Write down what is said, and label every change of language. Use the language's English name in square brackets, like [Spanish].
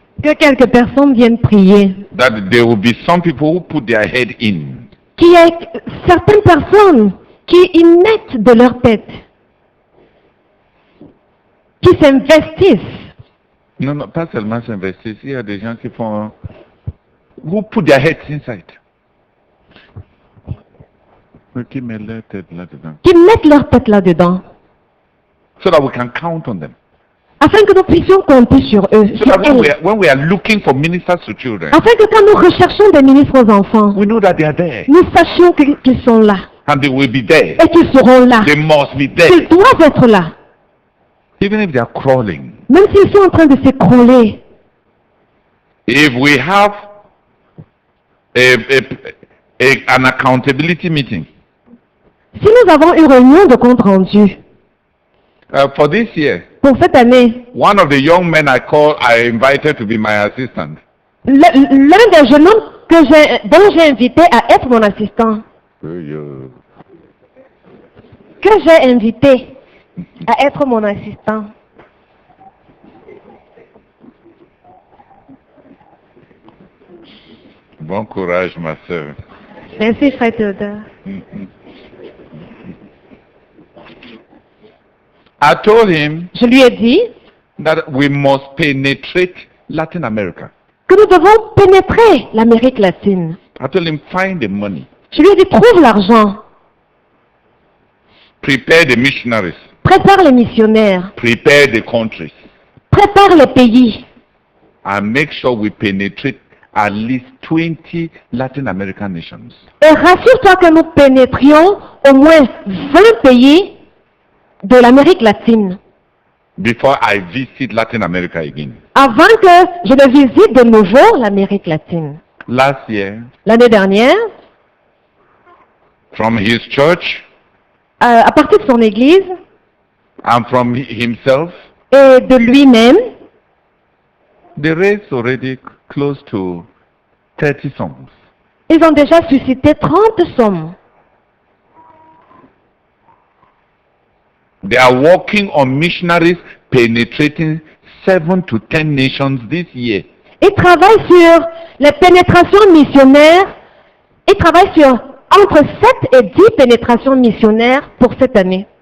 [French] Que quelques personnes viennent prier. [English] That there will be some people who put their head in. [French] Qu'il y ait certaines personnes qui y mettent de leur tête, qui s'investissent. Non, pas seulement s'investir. Il y a des gens qui font... [English] Who put their heads inside. [French] Qui mettent leur tête là-dedans. Qui mettent leur tête là-dedans. [English] So that we can count on them. [French] Afin que nous puissions compter sur eux. [English] So [French] Sur [English] that [French] elles. [English] when we are looking for ministers to children, [French] Afin que quand nous recherchons des ministres aux enfants, [English] we know that they are there. [French] nous sachions qu'ils sont là. [English] And they will be there. [French] Et qu'ils seront là. [English] They must be there. [French] Qu'ils doivent être là. [English] Even if they are crawling. [French] Même s'ils sont en train de s'écrouler. [English] If we have an accountability meeting [French] Si nous avons une réunion de compte rendu [English] for this year, [French] pour cette année, [English] one of the young men I invited to be my assistant. [French] l'un des jeunes hommes dont j'ai invité à être mon assistant, que j'ai invité à être mon assistant, Bon courage, ma soeur. merci frère Théodore. [English] I told him [French] Je lui ai dit [English] that we must penetrate Latin America. [French] que nous devons pénétrer l'Amérique latine. [English] I told him, find the money. [French] Je lui ai dit, trouve l'argent, [English] Prepare the missionaries. [French] prépare les missionnaires, [English] Prepare the countries. [French] prépare les pays [English] And make sure we penetrate at least 20 Latin American nations. [French] et rassure-toi que nous pénétrions au moins 20 pays de l'Amérique latine [English] Before I visit Latin America again. [French] avant que je ne visite de nouveau l'Amérique latine. [English] Last year, [French] L'année dernière, [English] from his church [French] à partir de son église [English] and from himself, [French] et de lui-même, [English] they raised already close to 30 songs. [French] ils ont déjà suscité 30 sommes. [English] They are working on missionaries penetrating 7 to 10 nations this year. [French] Ils travaillent sur les pénétrations missionnaires. Ils travaillent sur entre 7 et 10 pénétrations missionnaires pour cette année